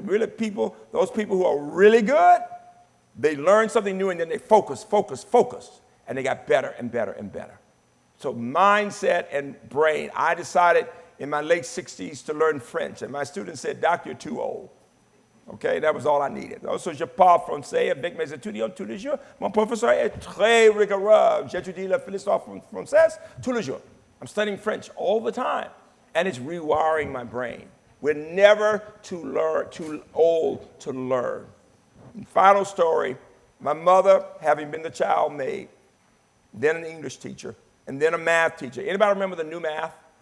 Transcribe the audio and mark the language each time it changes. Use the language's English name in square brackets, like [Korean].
[English] Those people who are really good, they learn something new and then they focus, and they got better and better and better. So mindset and brain. I decided in my late 60s to learn French, and my students said, Doc, you're too old. Okay, that was all I needed. [French] Also, je parle français avec mes étudiants tous les jours. Mon professeur est très rigoureux. J'étudie l'histoire française tous les jours. [English] I'm studying French all the time, and it's rewiring my brain. We're never too old to learn. And final story, my mother, having been the child maid, then an English teacher, and then a math teacher. Anybody remember the new math?